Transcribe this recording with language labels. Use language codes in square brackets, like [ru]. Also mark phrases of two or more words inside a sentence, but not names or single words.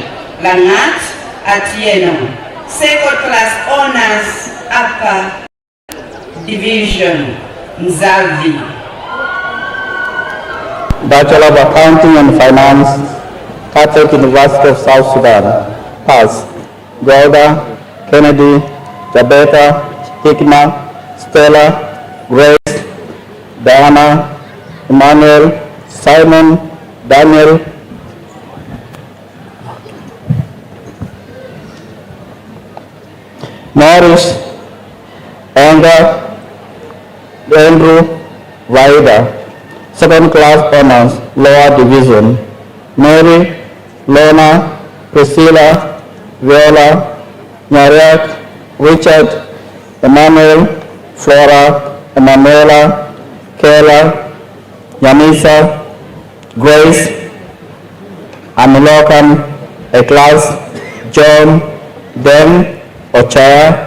[en] Langat Atieno. Second class honors, upper division. Mzavi. Bachelor of Accounting and Finance, Catholic University of South Sudan. Pass. Golda, Kennedy, Jabeta, Hikma, Stella, Grace, Diana, Emmanuel, Simon, Daniel, Norris, Andrew, Vaida. Second class honors, lower division. Mary, Lona, Priscilla, Viola, Nyariak, Richard, Emmanuel, Flora, Emanuela, Kayla, Yanisa, Grace, Amilokan, Eklas, John, Den, Ochaya,